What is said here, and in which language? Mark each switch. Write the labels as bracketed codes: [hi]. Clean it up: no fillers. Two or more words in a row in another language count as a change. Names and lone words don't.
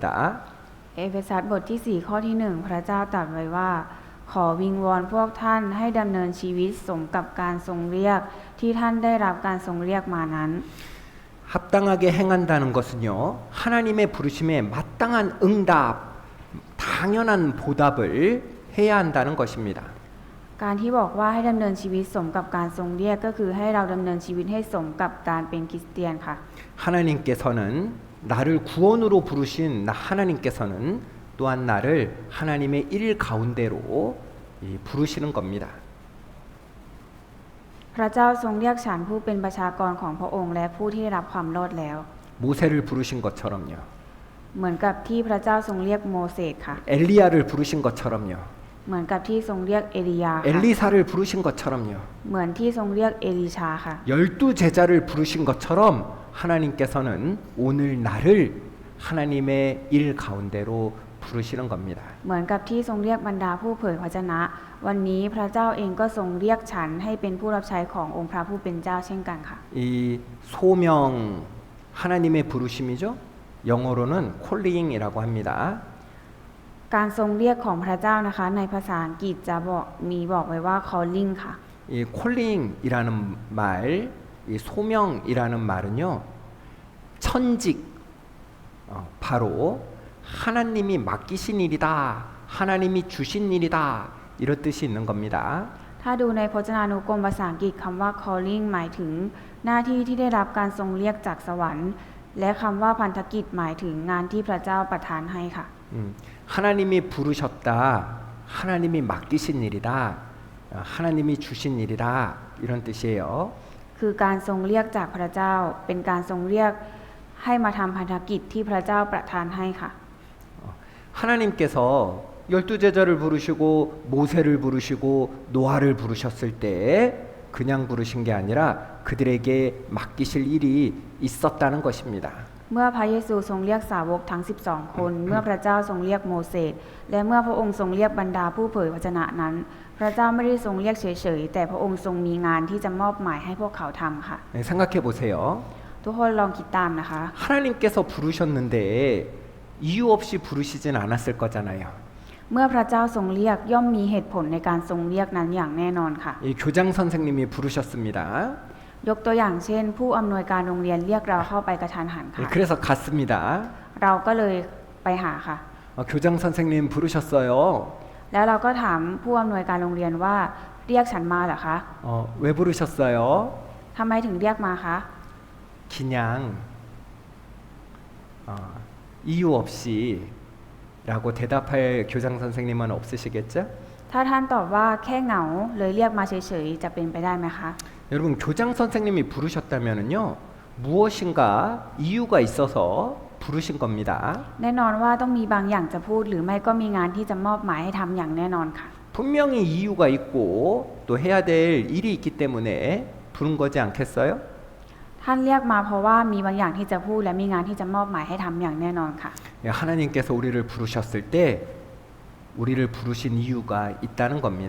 [th] เอเฟซัสบทที่ 4 ข้อที่ 1 พระเจ้าตรัสไว้ว่า ขอวิงวอนพวกท่านให้ดำเนินชีวิตสมกับการทรงเรียกที่ท่านได้รับการทรงเรียกมานั้น [ko] 합당하게 행한다는 것은요, 하나님의 부르심에 마땅한 응답, 당연한 보답을 해야 한다는 것입니다. [th] การที่บอกว่าให้ดำเนินชีวิตสมกับการทรงเรียกก็คือให้เราดำเนินชีวิตให้สมกับการเป็นคริสเตียนค่ะ [ko] 하나님께서는 나를 구원으로 부르신 하나님께서는 또한 나를 하나님의 일 가운데로 부르시는 겁니다. [th] พระเจ้าทรงเรียกฉันผู้เป็นประชากรของพระองค์และผู้ที่ได้รับความรอดแล้ว [ko] 모세를 부르신 것처럼요. [th] เหมือนกับที่พระเจ้าทรงเรียกโมเสสค่ะ [ko] 엘리야를 부르신 것처럼요. [th] เหมือนกับที่ทรงเรียกเอลียาค่ะ [ko] 엘리사를 부르신 것처럼요. [th] เหมือนที่ทรงเรียกเอลีชาค่ะ [ko] 12 제자를 부르신 것처럼 하나님께서는 오늘 나를 하나님의 일 가운데로 부르시는 겁니다. [th] เหมือนกับที่ทรงเรียกบรรดาผู้เผยพระชนะ วันนี้พระเจ้าเองก็ทรงเรียกฉันให้เป็นผู้รับใช้ขององค์พระผู้เป็นเจ้าเช่นกันค่ะ [ko] 이 소명 하나님의 부르심이죠. 영어로는 콜링이라고 합니다. [th] การทรงเรียกของพระเจ้านะคะในภาษาอังกฤษจะบอกไว้ว่า calling ค่ะ [ko] 이 콜링이라는 말, 이 소명이라는 말은요, 천직, 바로 하나님이 맡기신 일이다, 하나님이 주신 일이다, 이런 뜻이 있는 겁니다. [th] ถ้าดูในพจนานุกรมภาษาอังกฤษคำว่า calling หมายถึงหน้าที่ที่ได้รับการทรงเรียกจากสวรรค์ และคำว่าพันธกิจหมายถึงงานที่พระเจ้าประทานให้ค่ะ [ko] 하나님이 부르셨다, 하나님이 맡기신 일이다, 하나님이 주신 일이다, 이런 뜻이에요. [th] คือการทรงเรียกจากพระเจ้าเป็นการทรงเรียกให้มาทำพันธกิจที่พระเจ้าประทานให้ค่ะ [ko] 하나님께서 12 제자를 부르시고 모세를 부르시고 노아를 부르셨을 때 그냥 부르신 게 아니라 그들에게 맡기실 일이 있었다는 것입니다. [th] เมื่อพระเยซูทรงเรียกสาวกทั้ง 12 คน เมื่อพระเจ้าทรงเรียกโมเสสและเมื่อพระองค์ทรงเรียกบรรดาผู้เผยพระชนะนั้น พระเจ้าไม่ได้ทรงเรียกเฉยๆแต่พระองค์ทรงมีงานที่จะมอบหมายให้พวกเขาทำค่ะ [ko] 네, 생각해 보세요. [th] ทุกคนลองคิดตามนะคะ [ko] 하나님께서 부르셨는데 이유 없이 부르시진 않았을 거잖아요. [th] เมื่อพระเจ้าทรงเรียกย่อมมีเหตุผลในการทรงเรียกนั้นอย่างแน่นอนค่ะ [ko] 이 교장 선생님이 부르셨습니다. [th] ยกตัวอย่างเช่น ผู้อำนวยการโรงเรียนเรียกเราเข้าไปกระทันหัน [ko] 네, [th] ค่ะ [ko] 그래서 갔습니다. [th] เราก็เลยไปหาค่ะ [ko] 교장 선생님 부르셨어요. [th] แล้วเราก็ถามผู้อำนวยการโรงเรียนว่าเรียกฉันมาเหรอคะ [ko] 왜 부르셨어요? [th] ทำไมถึงเรียกมาคะ [ko] 그냥 이유 없이 라고 대답할 교장 선생님은 없으시겠죠? [th] ถ้าท่านตอบว่าแค่เหงาเลยเรียกมาเฉยๆจะเป็นไปได้ไหมคะ [ko] 여러분 교장 선생님이 부르셨다면은요 무엇인가 이유가 있어서 부르신 겁니다. [th] แน่นอนว่าต้องมีบางอย่างจะพูดหรือไม่ก็มีงานที่จะมอบหมายให้ทำอย่างแน่นอนค่ะ [ko] 분명히 이유가 있고 또 해야 될 일이 있기 때문에 부른 거지 않겠어요? [th] ท่านเรียกมาเพราะว่ามีบางอย่างที่จะพูดและมีงานที่จะมอบหมายให้ทำอย่างแน่นอนค่ะ [ko] 예, 하나님께서 우리를 부르셨을 때 우리를 부르신 이유가 있다는 겁니다.